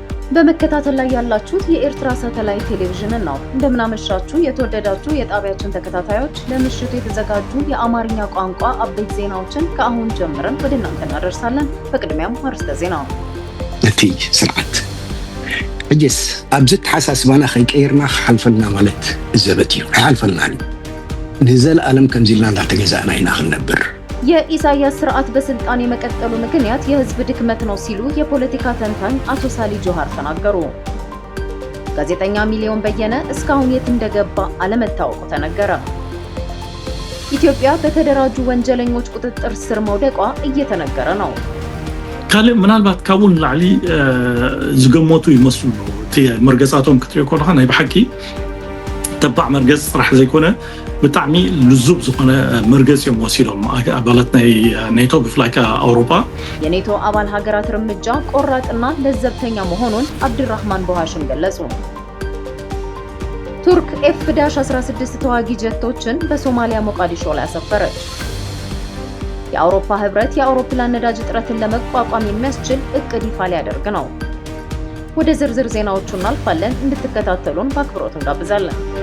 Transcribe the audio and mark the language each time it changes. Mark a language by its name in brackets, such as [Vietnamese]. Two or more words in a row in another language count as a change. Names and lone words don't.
[Amharic] በመከታተል ላይ ያላችሁት የኤርትራ ሳተላይት ቴሌቪዥን ነው። እንደምናመሻችሁ የተወደዳችሁ የጣቢያችን ተከታታዮች፣ ለምሽቱ የተዘጋጁ የአማርኛ ቋንቋ አበይት ዜናዎችን ከአሁን ጀምረን ወደ እናንተ እናደርሳለን። በቅድሚያም አርዕስተ ዜና። [Tigrinya] እቲ ስርዓት እጅስ አብዝት ሓሳስባና ከይቀይርና ሓልፈልና ማለት ዘበት እዩ ሓልፈልና ንዘለዓለም ከምዚልና እንዳተገዛእና ኢና ክንነብር። [Amharic] የኢሳያስ ስርዓት በስልጣን የመቀጠሉ ምክንያት የህዝብ ድክመት ነው ሲሉ የፖለቲካ ተንታኝ አቶ ሳሊ ጆሃር ተናገሩ። ጋዜጠኛ ሚሊዮን በየነ እስካሁን የት እንደገባ አለመታወቁ ተነገረ። ኢትዮጵያ በተደራጁ ወንጀለኞች ቁጥጥር ስር መውደቋ እየተነገረ ነው። [Tigrinya] ካልእ ምናልባት ካብኡን ላዕሊ ዝገመቱ ይመስሉ መርገጻቶም ክትሪኦ ከለካ ናይ ብሓቂ ተባዕ መርገጽ ጥራሕ ዘይኮነ ብጣዕሚ ልዙብ ዝኾነ መርገጽ እዮም ወሲዶም አባላት ናይ ኔቶ ብፍላይ አውሮፓ። [Amharic] የኔቶ አባል ሀገራት እርምጃ ቆራጥና ለዘብተኛ መሆኑን አብድራህማን ቦሃሽም ገለጹ። ቱርክ ኤፍ-16 ተዋጊ ጀቶችን በሶማሊያ ሞቃዲሾ ላይ አሰፈረች። የአውሮፓ ህብረት የአውሮፕላን ነዳጅ እጥረትን ለመቋቋም የሚያስችል እቅድ ይፋ ሊያደርግ ነው። ወደ ዝርዝር ዜናዎቹ እናልፋለን። እንድትከታተሉን በአክብሮት እንጋብዛለን።